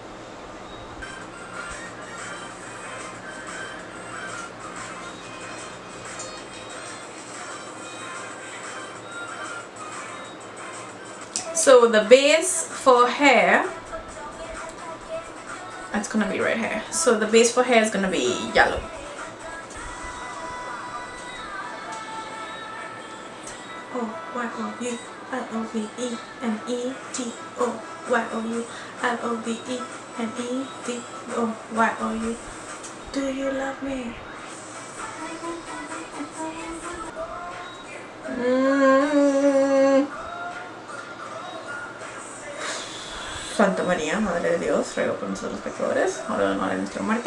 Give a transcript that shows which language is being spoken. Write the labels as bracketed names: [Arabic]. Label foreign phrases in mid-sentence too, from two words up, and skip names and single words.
[English] So the base for hair, it's gonna be right here. So the base for hair is gonna be yellow. O-Y-O-U-L-O-V-E-N-E-T-O-Y-O-U. Do you love me? [Spanish] Santa María, Madre de Dios, ruego por nosotros los pecadores, ahora en la hora de nuestra muerte.